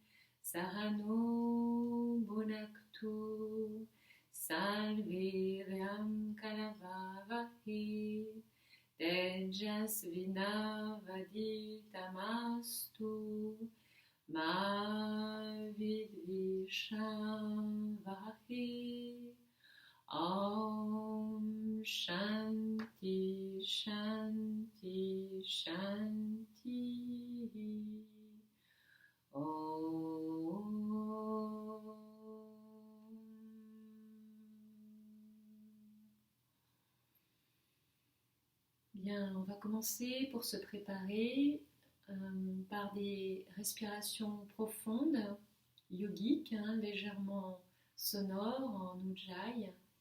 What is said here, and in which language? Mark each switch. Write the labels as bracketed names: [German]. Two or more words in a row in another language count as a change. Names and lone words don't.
[Sanskrit] सह नौ भुनक्तु, सह वीर्यं करवावहै, तेजस्वि नावधीतमस्तु, मा विद्विषावहै. ॐ शान्तिः शान्तिः शान्तिः. Om. [French] Bien, on va commencer pour se préparer par des respirations profondes, yogiques, légèrement sonores en Ujjayi.